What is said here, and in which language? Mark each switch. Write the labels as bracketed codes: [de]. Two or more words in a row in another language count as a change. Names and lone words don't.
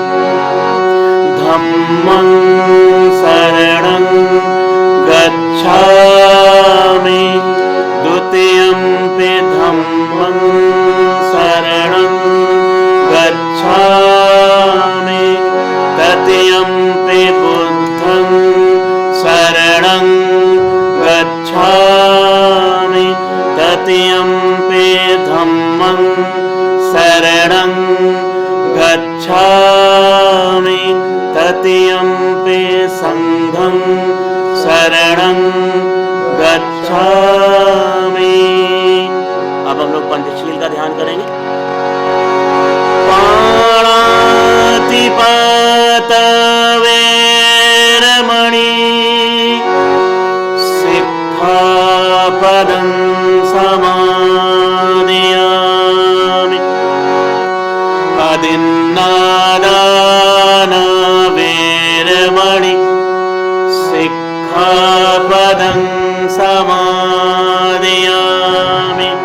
[pi] धम्मं शरणं गच्छामि, द्वितीयं पे धम्मं शरणं गच्छामि, तृतीयं पे बुद्धं शरणं गच्छामि, तृतीयं पे धम्मं शरणं गच्छामि, तृतीयं पे संघं शरणं गच्छामि। [hi] अब हम लोग पंचशील का ध्यान करेंगे। [pi] पाणातिपात वेरमणि, सिक्खापदं समादयामि, अदिन्नादान वेरमणि, सिक्खापदं समादयामि,